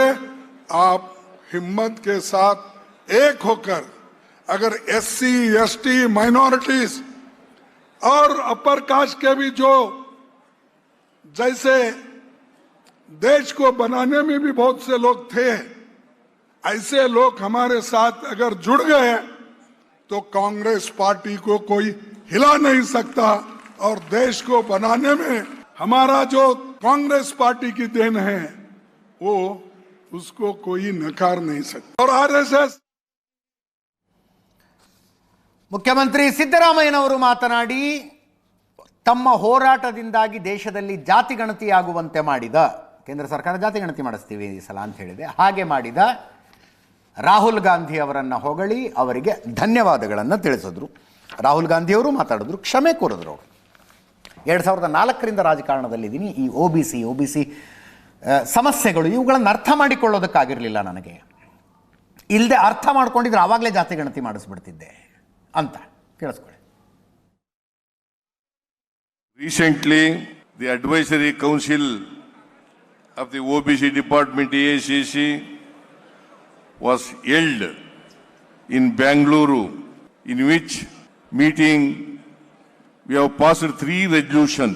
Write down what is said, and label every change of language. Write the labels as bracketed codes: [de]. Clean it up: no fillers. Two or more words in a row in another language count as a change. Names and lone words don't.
[hi] आप हिम्मत के साथ एक होकर अगर [en] SC ST minorities [hi] और [en] upper caste [hi] के भी जो जैसे देश को बनाने में भी बहुत से लोग थे, ऐसे लोग हमारे साथ अगर जुड़ गए तो कांग्रेस पार्टी को कोई हिला नहीं सकता. और देश को बनाने में हमारा जो कांग्रेस पार्टी की देन है वो उसको कोई नकार नहीं सकता. और RSS [kn] ಮುಖ್ಯಮಂತ್ರಿ ಸಿದ್ದರಾಮಯ್ಯನವರು ಮಾತನಾಡಿ, ತಮ್ಮ ಹೋರಾಟದಿಂದಾಗಿ ದೇಶದಲ್ಲಿ ಜಾತಿ ಗಣತಿಯಾಗುವಂತೆ ಮಾಡಿದ, ಕೇಂದ್ರ ಸರ್ಕಾರ ಜಾತಿ ಗಣತಿ ಮಾಡಿಸ್ತೀವಿ ಈ ಸಲ ಅಂತ ಹೇಳಿದೆ, ಹಾಗೆ ಮಾಡಿದ ರಾಹುಲ್ ಗಾಂಧಿ ಅವರನ್ನು ಹೊಗಳಿ ಅವರಿಗೆ ಧನ್ಯವಾದಗಳನ್ನು ತಿಳಿಸಿದ್ರು. ರಾಹುಲ್ ಗಾಂಧಿಯವರು ಮಾತಾಡಿದ್ರು, ಕ್ಷಮೆ ಕೋರಿದ್ರು. ಅವರು 2004ರಿಂದ ರಾಜಕಾರಣದಲ್ಲಿದ್ದೀನಿ. ಈ OBC ಸಮಸ್ಯೆಗಳು ಇವುಗಳನ್ನು ಅರ್ಥ ಮಾಡಿಕೊಳ್ಳೋದಕ್ಕಾಗಿರಲಿಲ್ಲ ನನಗೆ. ಇಲ್ಲದೆ ಅರ್ಥ ಮಾಡ್ಕೊಂಡಿದ್ರೆ ಆವಾಗಲೇ ಜಾತಿ ಗಣತಿ ಮಾಡಿಸ್ಬಿಡ್ತಿದ್ದೆ ಅಂತ. ಕೇಳಿಸ್ಕೊಳ್ಳಿ. [en] Recently, the Advisory Council of the OBC Department AICC was held in Bangalore, in which meeting we have passed 3 resolutions.